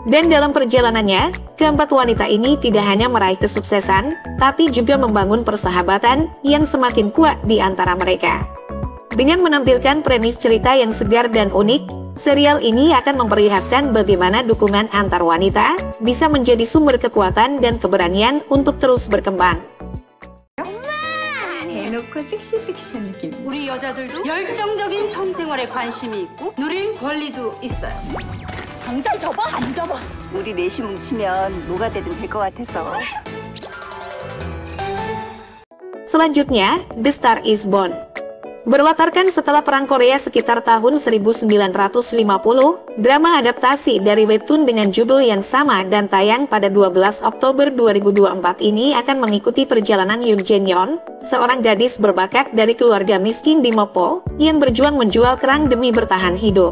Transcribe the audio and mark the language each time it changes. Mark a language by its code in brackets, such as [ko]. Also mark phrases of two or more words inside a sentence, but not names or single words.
[id] Dan dalam perjalanannya, keempat wanita ini tidak hanya meraih kesuksesan, tapi juga membangun persahabatan yang semakin kuat di antara mereka. Dengan menampilkan premis cerita yang segar dan unik, serial ini akan memperlihatkan bagaimana dukungan antar wanita bisa menjadi sumber kekuatan dan keberanian untuk terus berkembang. [ko] 대놓고 섹시한 느낌. 우리 여자들도 열정적인 성생활에 관심이 있고 누릴 권리도 있어요. 당장 접어 안 접어. 우리 넷이 뭉치면 뭐가 되든 될 것 같아서. [id] Selanjutnya, The Star is Born. Berlatarkan setelah Perang Korea sekitar tahun 1950, drama adaptasi dari webtoon dengan judul yang sama dan tayang pada 12 Oktober 2024 ini akan mengikuti perjalanan Yoon Jae-yeon, seorang gadis berbakat dari keluarga miskin di Mokpo yang berjuang menjual kerang demi bertahan hidup.